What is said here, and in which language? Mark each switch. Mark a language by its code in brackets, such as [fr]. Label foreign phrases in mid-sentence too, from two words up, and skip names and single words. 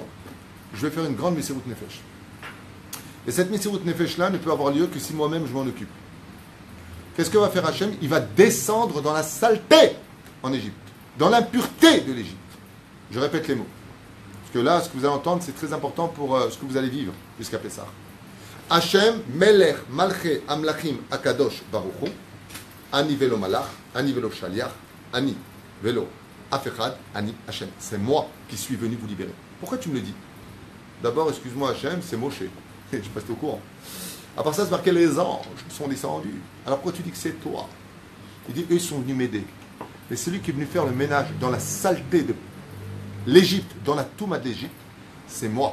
[fr] Je vais faire une grande [he] מסירות נפש. [fr] Et cette [he] מסירות נפש-là [fr] ne peut avoir lieu que si moi-même je m'en occupe. Qu'est-ce que va faire Hachem? Il va descendre dans la saleté en Égypte, dans l'impureté de l'Égypte. Je répète les mots. Parce que là, ce que vous allez entendre, c'est très important pour ce que vous allez vivre jusqu'à Pessah. [he] השם, מלך, מלכי, המלכים, הקדוש, ברוך הוא, אני ולא מלאך, אני ולא שליח, אני ולא אפחד, אני השם. [fr] C'est moi qui suis venu vous libérer. Pourquoi tu me le dis? D'abord, excuse-moi Hachem, c'est Moshe. Je ne sais pas si tu es au courant. À part ça, c'est marqué les anges sont descendus. Alors pourquoi tu dis que c'est toi? Il dit, eux, ils sont venus m'aider. Mais celui qui est venu faire le ménage dans la saleté de l'Égypte, dans la touma de l'Égypte, c'est moi.